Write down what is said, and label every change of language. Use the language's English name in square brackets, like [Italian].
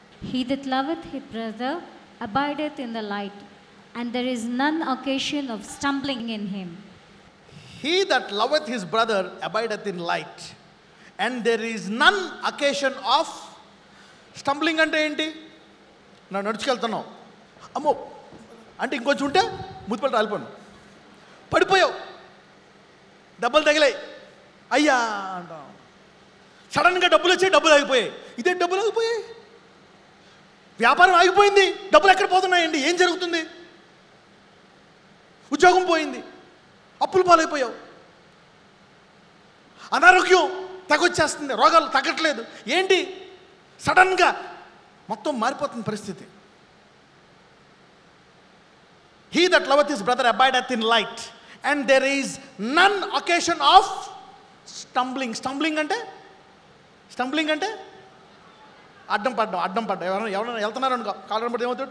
[English] He that loveth his brother abideth in the light, and there is none occasion of stumbling in him. He that loveth his brother abideth in light, and there is none occasion of stumbling. [Telugu] అంటే ఏంటి? నా నడుచుకెళ్తున్నావు, అమ్మో అంటే ఇంకొంచెం ఉంటే ముద్దుపల్లి రాలిపోను, పడిపోయావు, దెబ్బలు తగిలాయి, అయ్యా అంటాం. సడన్గా డబ్బులు వచ్చాయి, డబ్బులు ఆగిపోయాయి. ఇదే డబ్బులు ఆగిపోయాయి, వ్యాపారం ఆగిపోయింది, డబ్బులు ఎక్కడ పోతున్నాయండి? ఏం జరుగుతుంది? ఉద్యోగం పోయింది, అప్పులు పాలైపోయావు, అనారోగ్యం తగ్గొచ్చేస్తుంది, రోగాలు తగ్గట్లేదు. ఏంటి? సడన్గా మొత్తం మారిపోతుంది పరిస్థితి. [English] He that loveth his brother abideth in light, and there is none occasion of stumbling. [Telugu] Stumbling అంటే అడ్డం పడ్డం. ఎవరైనా వెళ్తున్నారు అనుకో, కాలం పడితే ఏమవుతాడు?